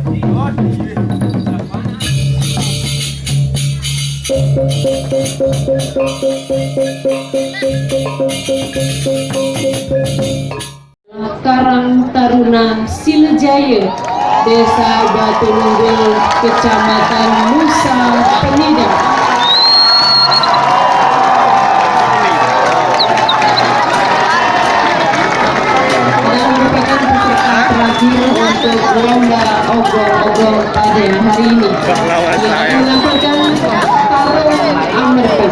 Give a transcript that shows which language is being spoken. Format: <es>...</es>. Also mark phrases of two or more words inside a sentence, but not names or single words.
<id>Karang Taruna Silejaya, Desa Batu Nunggul, Kecamatan Nusa Penida. Dan merupakan peserta terakhir untuk lomba ogol-ogol pada hari ini. Yang menampilkan tarung Amerta.</id>